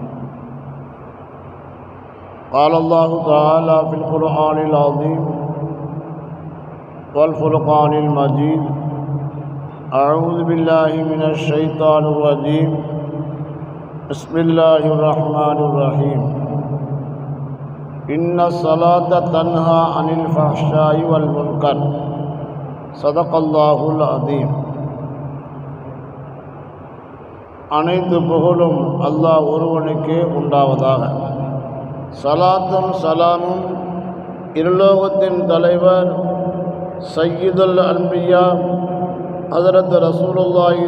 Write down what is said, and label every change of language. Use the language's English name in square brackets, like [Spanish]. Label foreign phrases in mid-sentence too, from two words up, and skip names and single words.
[Arabic] قال الله تعالى في القرآن العظيم والفرقان المجيد: أعوذ بالله من الشيطان الرجيم، بسم الله الرحمن الرحيم. إن الصلاة تنهى عن الفحشاء والمنكر. صدق الله العظيم. [Tamil] அனைத்து புகழும் அல்லாஹ் ஒருவனுக்கே உண்டாவதாக. சலாத்தும் சலாமும் இருலோகத்தின் தலைவர் [Arabic] سيد الأنبياء [Tamil] ஹஜ்ரத் ரசூலுல்லாஹி